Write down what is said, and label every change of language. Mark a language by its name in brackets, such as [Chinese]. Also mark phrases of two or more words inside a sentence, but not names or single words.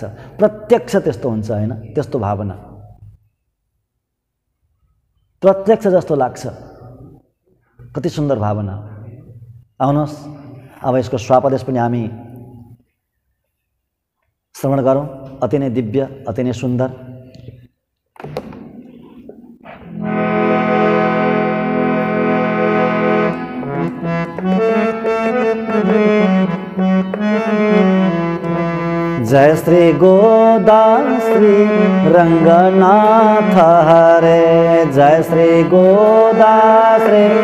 [Nepali] प्रत्यक्ष त्यस्तो हुन्छ हैन? त्यस्तो भावना प्रत्यक्ष जस्तो लाग्छ। कति सुन्दर भावना। आउनुहोस् अब यसको स्वापदेश पनि हामी श्रवण गरौँ। अति नै दिव्य, अति नै सुन्दर। जय श्री गोदा श्री रंगनाथ हरे, जय श्री गोदा श्री,